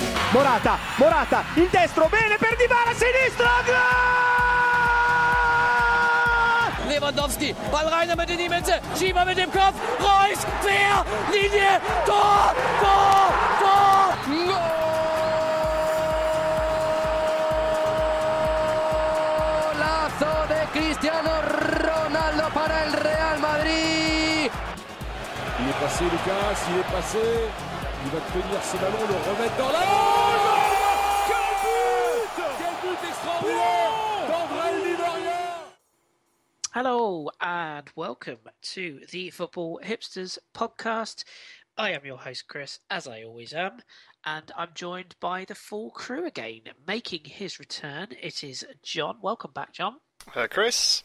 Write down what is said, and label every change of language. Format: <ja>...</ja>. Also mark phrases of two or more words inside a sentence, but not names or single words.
<it>Morata, il destro, bene per Dybala, sinistro, gol!</it> <de>Lewandowski, Ball rein damit in die Mitte, Schieber mit dem Kopf, Reus, quer, Linie, Tor,</de> <es>Golazo de Cristiano Ronaldo para el Real Madrid.</es> <fr>Il est passé Lucas, il est passé, il va tenir ce ballon, le remettre dans la... Quel but extraordinaire d'André Di.</fr> <en>Hello and welcome to the Football Hipsters podcast. I am your host Kris, as I always am, and I'm joined by the full crew again. Making his return, it is John. Welcome back, John. Kris.</en>